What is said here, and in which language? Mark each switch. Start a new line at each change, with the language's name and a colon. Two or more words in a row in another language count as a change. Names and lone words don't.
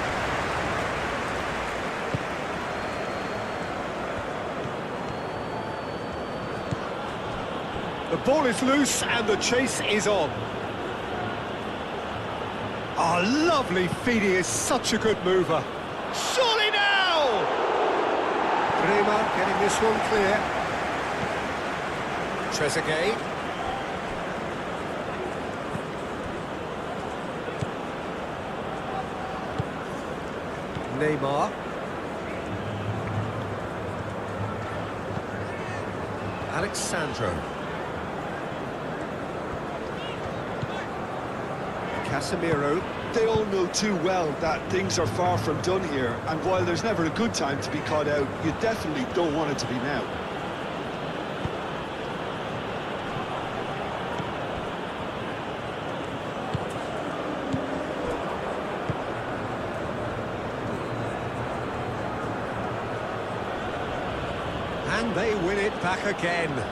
English: The ball is loose and the chase is on. Oh, lovely feed, he is such a good mover. Surely now! Bremer getting this one clear. Trezeguet. Neymar. Alexandro. Casemiro. They all know too well that things are far from done here, and while there's never a good time to be caught out, you definitely don't want it to be now. And they win it back again.